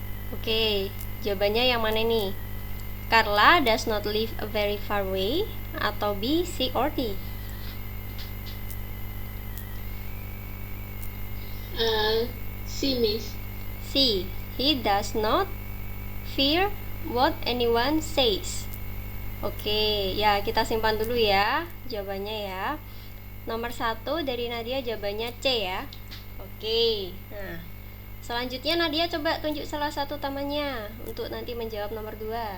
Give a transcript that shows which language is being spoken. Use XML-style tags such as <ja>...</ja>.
<id>Oke, jawabannya yang mana nih?</id> <en>Carla does not live a very far away,</en> <id>atau</id> <en>B, C or D? C, Miss. C. He does not fear what anyone says.</en> <id>Oke, ya kita simpan dulu ya jawabannya ya. Nomor 1 dari Nadia jawabannya C ya. Oke, nah selanjutnya Nadia coba tunjuk salah satu temannya untuk nanti menjawab nomor 2.</id>